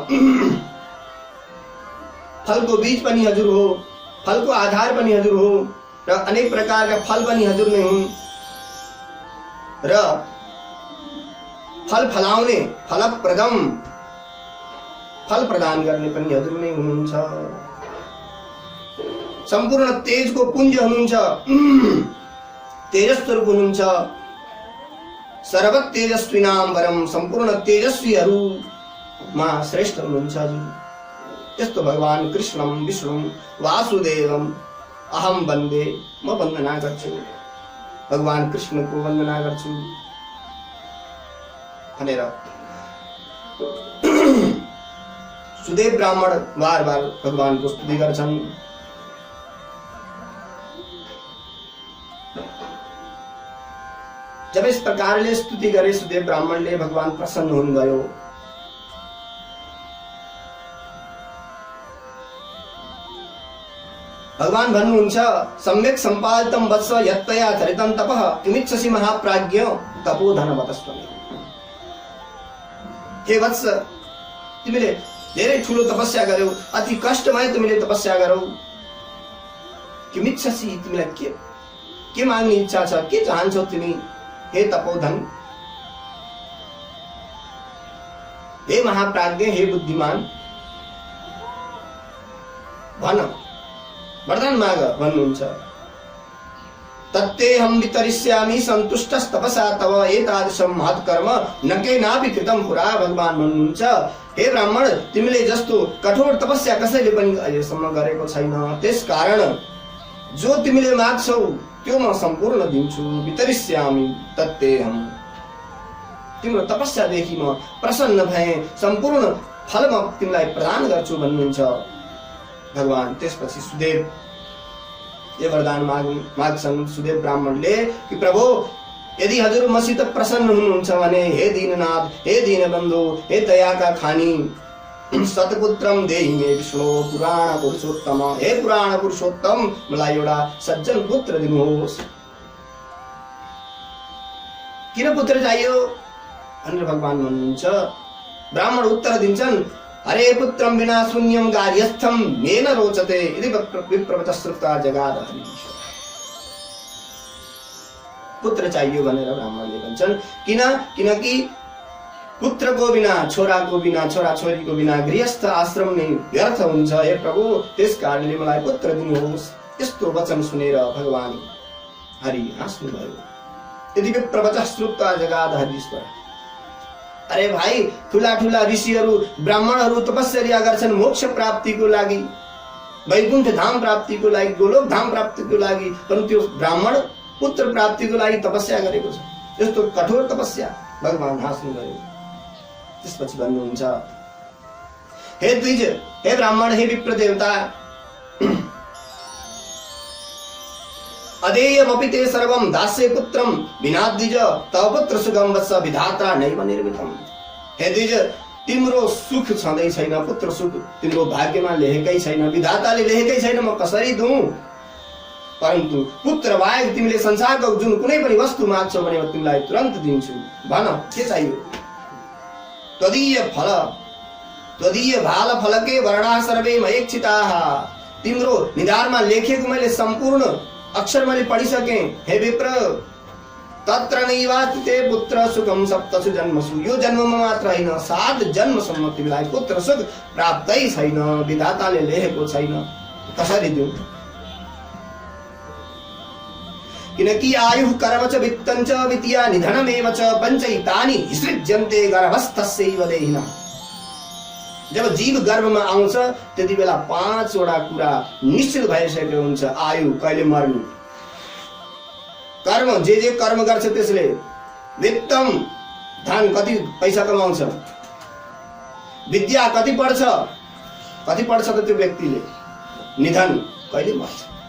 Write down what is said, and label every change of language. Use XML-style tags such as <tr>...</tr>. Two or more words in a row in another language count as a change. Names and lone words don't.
<ne>फलको बीज पनि हजुर हो, फलको आधार पनि हजुर हो, र अनेक प्रकारका फल पनि हजुर नै हुन्, र फल फलाउने, फलप्रदम, फल प्रदान गर्ने पनि हजुर नै हुनुहुन्छ। सम्पूर्ण तेजको पुञ्ज हुनुहुन्छ, तेजस स्वरूप हुनुहुन्छ।</ne> <sa>सर्व तेजस्विनाम वरम,</sa> <ne>सम्पूर्ण तेजस्वीहरूमा श्रेष्ठ हुनुहुन्छ हजुर। यस्तो भगवान</ne> <sa>कृष्णम विष्णु वासुदेवम अहम वन्दे,</sa> <ne>म वन्दना गर्छु, भगवान कृष्णको वन्दना गर्छु भनेर सुदेव ब्राह्मण बार बार भगवानको स्तुति गर्छन्। जब इस प्रकारले स्तुति गरे सुदेव ब्राह्मणले, भगवान प्रसन्न हुनुभयो। भगवान भन्नुहुन्छ,</ne> <sa>सम्यक सम्पादितं वत्स यत्तया चरितं तपः किमिच्छसि महाप्राज्ञ तपोधन वतस्त्वमे।</sa> <ne>हे वत्स, तिमीले धेरै ठूलो तपस्या गर्यौ, अति कष्टमय तिमीले तपस्या गर्यौ। किमिच्छसि, तिमीलाई के माग्ने इच्छा छ, के चाहन्छौ तिमी? हे तपोधन, हे महाप्राज्ञ, हे बुद्धिमान, भन, वरदान माग भन्नुहुन्छ।</ne> <sa>तत्तेऽहं वितरिष्यामि सन्तुष्टस्तपसा तव एतादृशं महत्कर्म न केनापि कृतं पुरा।</sa> <ne>भगवान भन्नुहुन्छ, हे ब्राह्मण, तिमीले जस्तो कठोर तपस्या कसैले पनि अहिलेसम्म गरेको छैन, त्यसकारण जो तिमीले माग्छौ त्यो म सम्पूर्ण दिन्छु।</ne> <sa>वितरिष्यामि तत्तेऽहं,</sa> <ne>तिम्रो तपस्यादेखि म प्रसन्न भए, सम्पूर्ण फल म तिमीलाई प्रदान गर्छु भन्नुहुन्छ भगवान। त्यसपछि सुदेव ये वरदान माग्छन् सुदेव ब्राह्मणले कि प्रभु, यदि हजुर मसित प्रसन्न हुनुहुन्छ भने हे दीननाथ, हे दीनबन्धु, हे दयाका खानी,</ne> <sa>सतपुत्रम देहि मे विष्णु पुराण पुरुषोत्तम, हे पुराण पुरुषोत्तम,</sa> <ne>मलाई एउटा सज्जन पुत्र दिनुहोस्। किन पुत्र चाहियो भनेर भगवान भन्नुहुन्छ। ब्राह्मण उत्तर दिन्छन्,</ne> <sa>हरे पुत्रम विना शून्यम गार्हस्थ्यम मेन रोचते यदि विप्रवचः श्रुत्वा जगाद हरीश।</sa> <ne>पुत्र चाहियो भनेर ब्राह्मणले भन्छन्। किनकि पुत्रको बिना, छोराको बिना, छोरा छोरीको बिना गृहस्थ आश्रम नै व्यर्थ हुन्छ। हे प्रभु, त्यस कारणले मलाई पुत्र दिनुहोस्। यस्तो वचन सुनेर भगवान हरि हाँस्नुभयो।</ne> <sa>यदि विप्रवचः श्रुत्वा जगाद हरीश्वर।</sa> <ne>अरे भाइ, ठुला ठुला ऋषिहरू ब्राह्मणहरू तपस्या गर्छन् मोक्ष प्राप्तिको लागि, वैकुण्ठ धाम प्राप्तिको लागि, गोलोक धाम प्राप्तिको लागि, परन्तु त्यो ब्राह्मण पुत्र प्राप्तिको लागि तपस्या गरेको छ। यस्तो कठोर तपस्या भगवान हाँस्नुभयो। त्यसपछि भन्नुहुन्छ,</ne> <sa>हे द्विज, हे ब्राह्मण, हे विप्र देवता, अदेयमपि ते सर्वं दास्ये पुत्रं विना द्विज तव पुत्र सुखं वत्स विधाता नैव निर्मितम्।</sa> <ne>हे द्विज, तिम्रो सुख छँदै छैन, पुत्र सुख तिम्रो भाग्यमा लेखेकै छैन, विधाताले लेखेकै छैन, म कसरी दूँ? परन्तु पुत्र बाहेक तिमीले संसारको जुन कुनै पनि वस्तु माग्छौ भने म तिमीलाई तुरन्त दिन्छु। भन, के चाहियो?</ne> <sa>त्वदीय भाल फलके वर्णाः सर्वे मयेक्षिताः।</sa> <ne>तिम्रो निधारमा लेखेको मैले सम्पूर्ण अक्षर मैले पढिसके।</ne> <sa>हे विप्र, तत्र नैवास्ति ते पुत्र सुखम सप्तसु जन्मसु।</sa> <ne>यो जन्ममा मात्र होइन, 7 जन्मसम्म तिमीलाई पुत्र सुख प्राप्तै छैन, विधाताले लेखेको छैन, कसरी दिउँ?</ne> <sa>किनकि आयुः कर्म च वित्तं च वित्तीया निधनमेव च पञ्चैतानि सृज्यन्ते गर्भस्थस्यैव देहिनः।</sa> <ne>जब जीव गर्भमा आउँछ त्यति बेला 5 वटा कुरा निश्चित भइसकेको हुन्छ। आयु, कहिले मर्नु, कर्म, जे कर्म गर्छ त्यसले, वित्तम, धन, कति पैसा कमाउँछ, विद्या, कति पढ्छ त त्यो व्यक्तिले, निधन, कहिले मर्छ।</ne>